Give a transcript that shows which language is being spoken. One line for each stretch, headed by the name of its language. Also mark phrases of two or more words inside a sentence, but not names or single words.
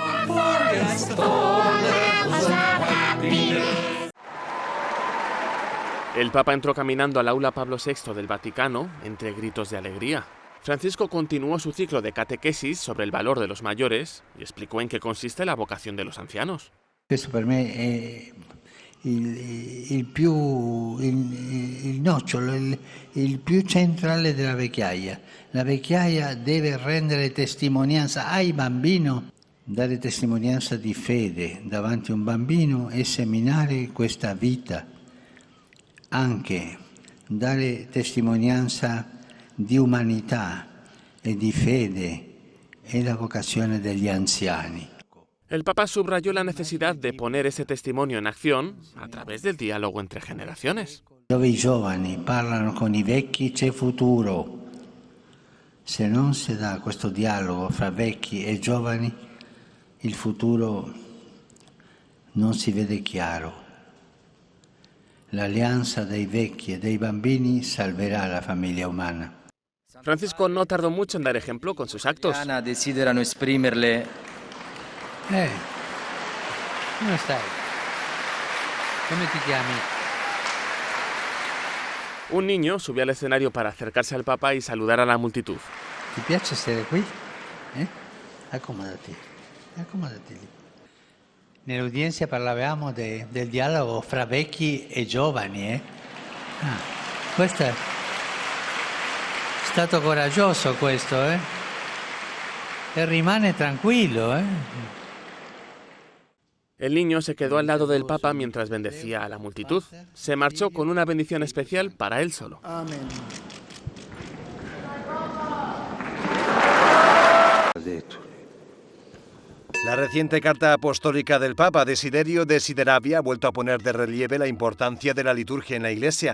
Spanish: El Papa entró caminando al aula Pablo VI del Vaticano entre gritos de alegría. Francisco continuó su ciclo de catequesis sobre el valor de los mayores y explicó en qué consiste la vocación de los ancianos.
Italian: Questo per me è il nocciolo, il più centrale della vecchiaia. La vecchiaia deve rendere testimonianza ai bambini, dare testimonianza di fede davanti a un bambino e seminare questa vita. Anche dare testimonianza di umanità e di fede è la vocazione degli anziani.
Spanish: El Papa subrayó la necesidad de poner ese testimonio en acción a través del diálogo entre generaciones.
Italian: Dove i giovani parlano con i vecchi c'è futuro. Se non si dà questo dialogo fra vecchi e giovani, il futuro non si vede chiaro. L'alleanza dei vecchi e dei bambini salverà la famiglia umana.
Spanish: Francisco no tardó mucho en dar ejemplo con sus actos.
Italian: Desiderano esprimerle. Come stai? Come ti chiami?
Spanish: Un niño subió al escenario para acercarse al Papa y saludar a la multitud.
Italian: Ti piace stare qui? Accomodati, accomodati lì. Nell'udienza parlavamo del dialogo fra vecchi e giovani. Questo è stato coraggioso questo, E rimane tranquillo,
Spanish: El niño se quedó al lado del Papa mientras bendecía a la multitud. Se marchó con una bendición especial para él solo. Amen. La reciente carta apostólica del Papa Desiderio Desideravi ha vuelto a poner de relieve la importancia de la liturgia en la Iglesia.